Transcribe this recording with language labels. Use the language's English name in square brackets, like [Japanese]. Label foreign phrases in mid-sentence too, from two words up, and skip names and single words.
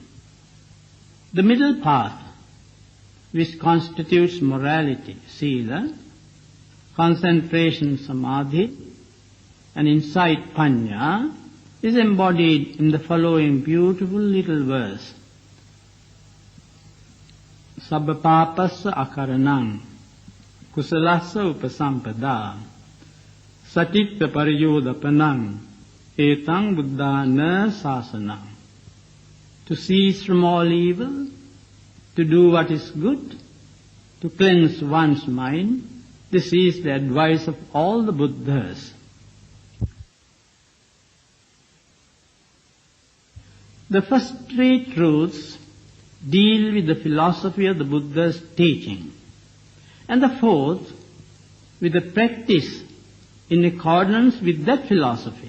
[English] The middle path, which constitutes morality, sila, concentration, samadhi, and insight, panya, is embodied in the following beautiful little verse. [Pali] Sabbapapassa akaranam kusalassa upasampada satitta pariyodapanam etang buddhana sasanam. [English] To cease from all evil, to do what is good, to cleanse one's mind, this is the advice of all the Buddhas. The first three truths deal with the philosophy of the Buddha's teaching, and the fourth with the practice in accordance with that philosophy.